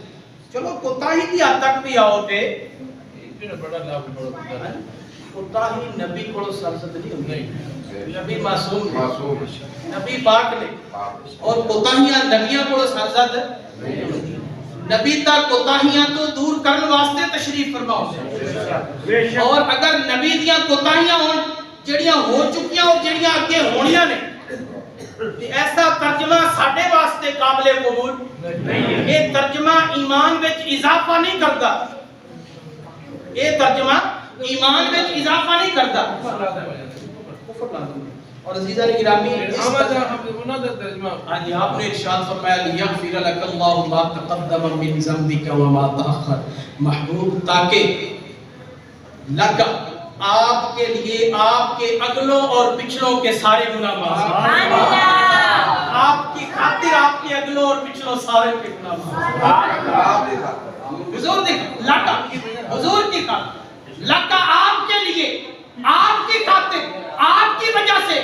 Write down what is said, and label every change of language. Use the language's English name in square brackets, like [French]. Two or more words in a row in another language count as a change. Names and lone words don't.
[Punjabi] چلو کوتاہی کی حد تک بھی آؤ تے بڑا لفظ کوتاہی نبی کو سرزد نہیں ہوندی. نبی معصوم نبی پاک نے اور کوتاہیاں نبیوں کو سرزد نہیں ہوندی. نبی تک کوتاہیاں تو دور کرنے واسطے تشریف فرماؤ اور اگر نبی دیاں کوتاہیاں ہون جڑیاں ہو چکیاں اور جڑیاں اگے ہونیاں نے ایسا ترجمہ ساڈے واسطے قابل قبول نہیں. [Urdu] یہ ترجمہ ایمان وچ اضافہ نہیں کرتا. یہ ترجمہ ایمان وچ اضافہ نہیں کرتا. اور عزیزان گرامی ہاں جی آپ نے ارشاد فرمایا [Arabic] لیغفر لک اللہ ما تقدم من ذنبک وما تأخر. [Urdu] محبوب تاکہ لک آپ کے لیے آپ کے اگلوں اور پچھلوں کے سارے گناہ معاف. آپ کی خاطر آپ کے اگلوں اور پچھلوں سارے کے گناہ معاف. حضور دیکھ لک حضور کی خاطر لک آپ کے لیے آپ کی خاطر آپ کی وجہ سے